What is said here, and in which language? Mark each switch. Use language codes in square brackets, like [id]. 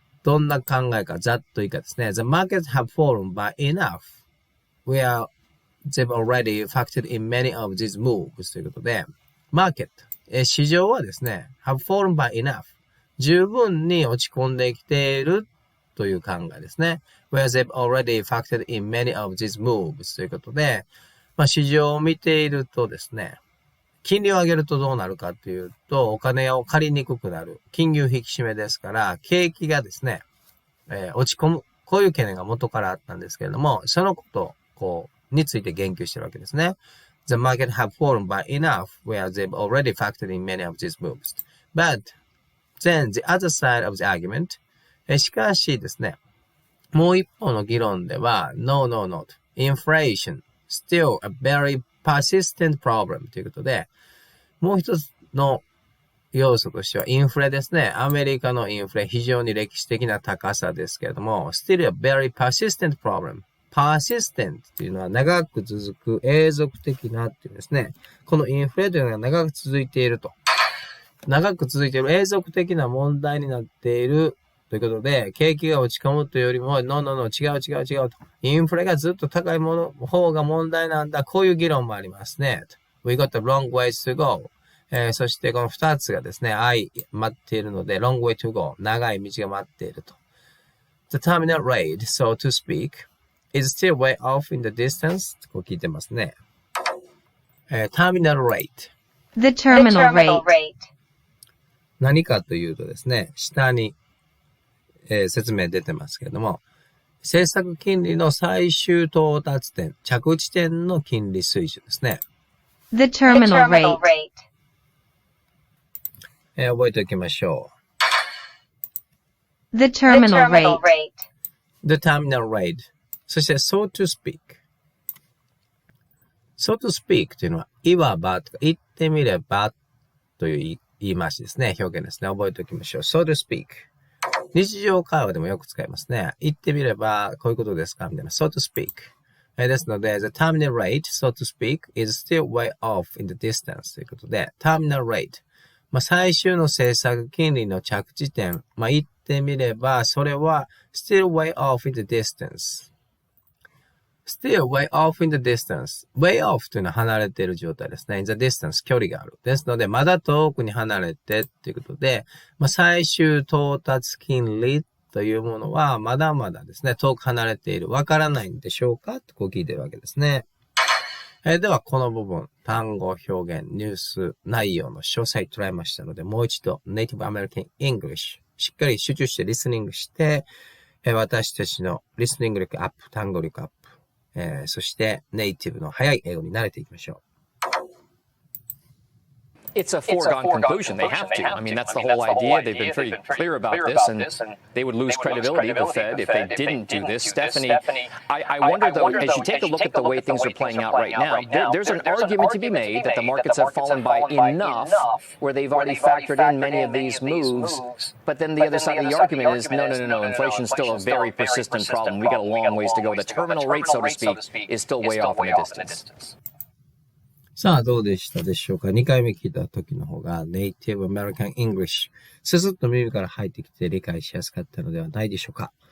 [ja] どんな考えかざっといいかですね。 [en] The markets have fallen by enough where they've already factored in many of these moves [ja] ということで、マーケット、市場はですね、 [en] have fallen by enough [ja] 十分に落ち込んできているという考えですね。 [en] where they've already factored in many of these moves [ja] ということで、市場を見ているとですね、金利を上げるとどうなるかというと、お金を借りにくくなる。金融引き締めですから、景気がですね、落ち込む。こういう懸念が元からあったんですけれども、そのことについて言及してるわけですね。 [en] The market have fallen by enough where they've already factored in many of these moves. But then the other side of the argument, [ja] しかしですね、もう一方の議論では、 [en] No, inflation, still a very persistent problem [ja] ということで、もう一つの要素としてはインフレですね。アメリカのインフレ、非常に歴史的な高さですけれども、 [en] still a very persistent problem。 [ja] persistent というのは長く続く、永続的なっていうですね。このインフレというのが長く続いていると。長く続いている永続的な問題になっているということで、景気が落ち込むというよりも、違うと。インフレがずっと高い方が問題なんだ。こういう議論もありますね。 [en] We got a long ways to go. [ja] そしてこの二つがですね、待っているので、 [en] long way to go. [ja] 長い道が待っていると。 [en] The terminal rate, so to speak, is still way off in the distance. [ja] こう聞いてますね。terminal rate. [en] The terminal rate. [ja] 何かというとですね、下に、説明出てますけれども、政策金利の最終到達点、着地点の金利水準ですね。 [en] The terminal rate. [ja] 覚えておきましょう。 [en] The terminal rate. The terminal rate. [ja] そして、so to speak。so to speak というのは、いわばとか、言ってみればという言い回しですね。表現ですね。覚えておきましょう。so to speak。日常会話でもよく使いますね。言ってみれば、こういうことですかみたいな。 [en] so to speak。 [ja] ですので、 [en] the terminal rate, so to speak, is still way off in the distance [ja] ということで、 [en] terminal rate。 [ja] 最終の政策金利の着地点。言ってみれば、それは [en] still way off in the distance。 [ja] still way off in the distance。way off というのは離れている状態ですね。in the distance 距離がある。ですので、まだ遠くに離れてということで、最終到達金利というものはまだまだですね、遠く離れている。わからないんでしょうかとこう聞いてるわけですね。では、この部分、単語、表現、ニュース、内容の詳細捉えましたので、もう一度、ネイティブアメリカン・イングリッシュ、しっかり集中してリスニングして、私たちのリスニング力アップ、単語力アップ、そしてネイティブの早い英語に慣れていきましょう。 [en] It's a foregone conclusion. They have to. I mean, that's the whole idea. They've been pretty clear about this, and they would lose credibility, the Fed, if they didn't do this. Stephanie, I wonder, though, as you take a look at the way things are playing out right now, there's an argument to be made that the markets have fallen by enough where they've already factored in many of these moves. But then the other side of the argument is, no, inflation's still a very persistent problem. We got a long ways to go. The terminal rate, so to speak, is still way off in the distance. [ja] さあ、どうでしたでしょうか。2回目聞いた時の方が、ネイティブアメリカン・イングリッシュ。ススッと耳から入ってきて理解しやすかったのではないでしょうか。